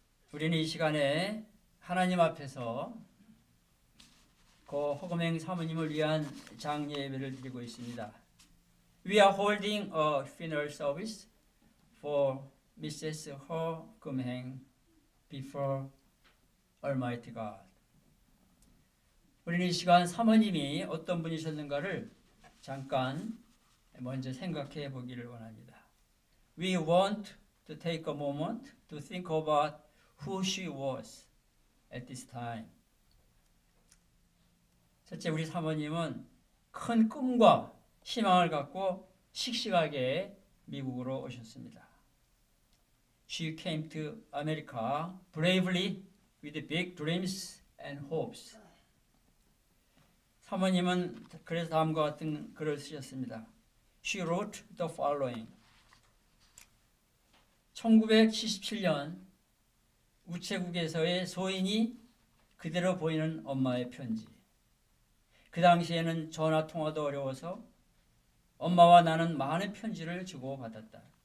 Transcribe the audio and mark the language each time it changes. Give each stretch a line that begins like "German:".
Korean: 우리는 이 시간에 하나님 앞에서 고 허금행 사모님을 위한 장례 예배를 드리고 있습니다.
English: We are holding a funeral service for Mrs. 허금행 before Almighty God.
Korean: 우리는 이 시간 사모님이 어떤 분이셨는가를 잠깐 먼저 생각해 보기를 원합니다.
English: We want to take a moment to think about who she was at this time.
Korean: 첫째, 우리 사모님은 큰 꿈과 희망을 갖고 씩씩하게 미국으로 오셨습니다.
English: She came to America bravely with big dreams and hopes.
Korean: 사모님은 그래서 다음과 같은 글을 쓰셨습니다.
English: She wrote the following.
Korean: 1977년 우체국에서의 소인이 그대로 보이는 엄마의 편지. 그 당시에는 전화 통화도 어려워서 엄마와 나는 많은 편지를 주고받았다.